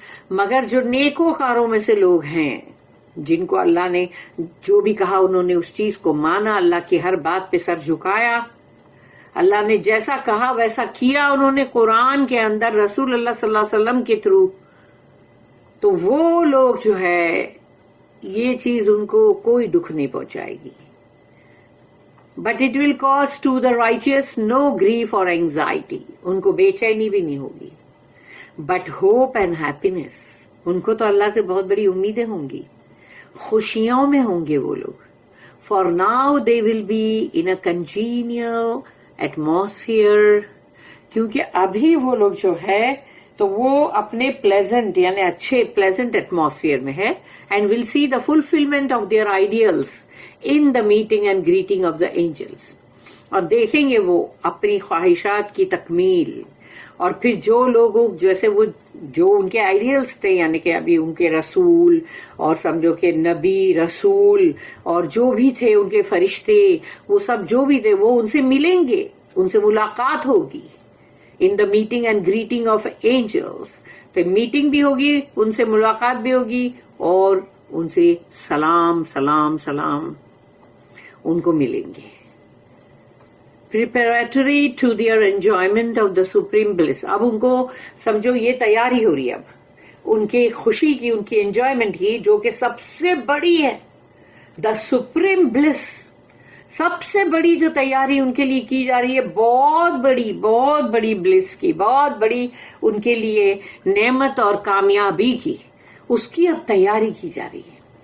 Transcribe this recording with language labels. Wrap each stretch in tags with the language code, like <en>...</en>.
<ur>مگر جو نیکوکاروں میں سے لوگ ہیں، جن کو اللہ نے جو بھی کہا انہوں نے اس چیز کو مانا، اللہ کی ہر بات پہ سر جھکایا، اللہ نے جیسا کہا ویسا کیا انہوں نے قرآن کے اندر، رسول اللہ صلی اللہ علیہ وسلم کے تھرو، تو وہ لوگ جو ہے یہ چیز ان کو کوئی دکھ نہیں پہنچائے گی.</ur> <en>But it will cause to the righteous no grief اور anxiety.</en> <ur>ان کو بے چینی بھی نہیں ہوگی.</ur> <en>but hope and happiness,</en> <ur>ان کو تو اللہ سے بہت بڑی امیدیں ہوں گی، خوشیوں میں ہوں گے وہ لوگ.</ur> <en>For now they will be in a congenial atmosphere.</en> <ur>کیونکہ ابھی وہ لوگ جو ہے تو وہ اپنے پلیزنٹ یعنی اچھے پلیزنٹ ایٹماسفیئر میں ہے.</ur> <en>And will see the fulfilment of their ideals in the meeting and greeting of the angels.</en> <ur>اور دیکھیں گے وہ اپنی خواہشات کی تکمیل. اور پھر جو لوگوں جیسے وہ جو ان کے آئیڈیلس تھے، یعنی کہ ابھی ان کے رسول اور سمجھو کہ نبی رسول اور جو بھی تھے ان کے فرشتے، وہ سب جو بھی تھے وہ ان سے ملیں گے، ان سے ملاقات ہوگی.</ur> <en>In the meeting and greeting of angels.</en> <ur>تو میٹنگ بھی ہوگی، ان سے ملاقات بھی ہوگی، اور ان سے سلام سلام سلام ان کو ملیں گے.</ur> <en>preparatory to their enjoyment of the supreme bliss.</en> <ur>اب ان کو سمجھو یہ تیاری ہو رہی ہے اب ان کے خوشی کی، ان کی انجوائمنٹ کی، جو کہ سب سے بڑی ہے.</ur> <en>the supreme bliss,</en> <ur>سب سے بڑی جو تیاری ان کے لیے کی جا رہی ہے، بہت بڑی بلس کی، بہت بڑی ان کے لیے نعمت اور کامیابی کی، اس کی اب تیاری کی جا رہی ہے.</ur>